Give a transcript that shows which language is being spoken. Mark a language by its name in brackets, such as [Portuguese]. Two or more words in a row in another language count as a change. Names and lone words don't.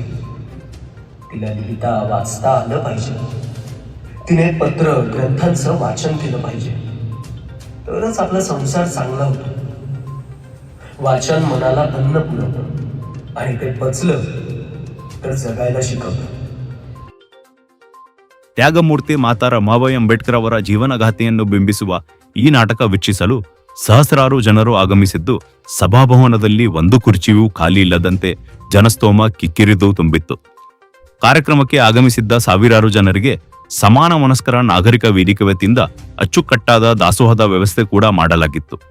[Marathi] तिला लिहिता वाचता आलं पाहिजे. तिने पत्र ग्रंथांचं वाचन केलं पाहिजे. तरच आपला संसार चांगला होतो. वाचन मनाला अन्न पुरवतं आणि ते पचलं तर जगायला शिकवतं. [Kannada] ತ್ಯಾಗಮೂರ್ತಿ ಮಾತಾ ರಮಾಬಾಯಿ ಅಂಬೇಡ್ಕರ್ ಅವರ ಜೀವನಗಾಥೆಯನ್ನು ಬಿಂಬಿಸುವ ಈ ನಾಟಕ ವೀಕ್ಷಿಸಲು ಸಹಸ್ರಾರು ಜನರು ಆಗಮಿಸಿದ್ದು ಸಭಾಭವನದಲ್ಲಿ ಒಂದು ಕುರ್ಚಿಯೂ ಖಾಲಿ ಇಲ್ಲದಂತೆ ಜನಸ್ತೋಮ ಕಿಕ್ಕಿರಿದು ತುಂಬಿತ್ತು. ಕಾರ್ಯಕ್ರಮಕ್ಕೆ ಆಗಮಿಸಿದ್ದ ಸಾವಿರಾರು ಜನರಿಗೆ ಸಮಾನ ಮನಸ್ಕರ ನಾಗರಿಕ ವೇದಿಕೆ ವತಿಯಿಂದ ಅಚ್ಚುಕಟ್ಟಾದ ದಾಸೋಹದ ವ್ಯವಸ್ಥೆ ಕೂಡ ಮಾಡಲಾಗಿತ್ತು.